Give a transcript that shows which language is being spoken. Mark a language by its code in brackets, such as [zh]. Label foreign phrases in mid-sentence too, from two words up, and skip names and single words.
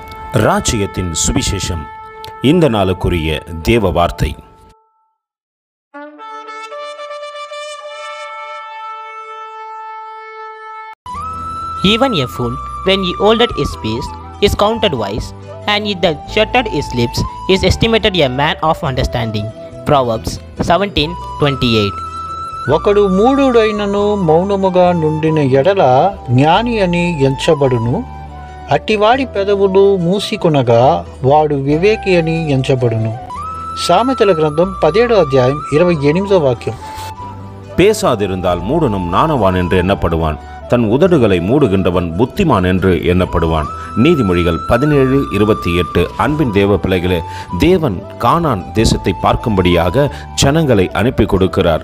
[ta] ராஜ்யத்தின் சுவிசேஷம். இந்த நாளுக்குரிய தேவ வார்த்தை. [en] Even a fool, when he holdeth his peace, is counted wise, and he that shutteth his lips is estimated a man of understanding. Proverbs 17:28. [te] ఒకడు మూఢుడైనను మౌనముగా నుండిన ఎడల జ్ఞాని అని ఎంచబడును. అట్టివాడి పెదవులు మూసికొనగా వాడు వివేకి అని ఎంచబడును. సామెతల గ్రంథం 17వ అధ్యాయం 28వ వాక్యం. [ta] பேசாதிருந்தால் மூடனும் நாணவான் என்று எண்ணப்படுவான், தன் உதடுகளை மூடுகின்றவன் புத்திமான் என்று எண்ணப்படுவான். நீதிமொழிகள் 17:28. அன்பின் தேவ பிள்ளைகளே, தேவன் கானான் தேசத்தை பார்க்கும்படியாக ஜனங்களை அனுப்பி கொடுக்கிறார்.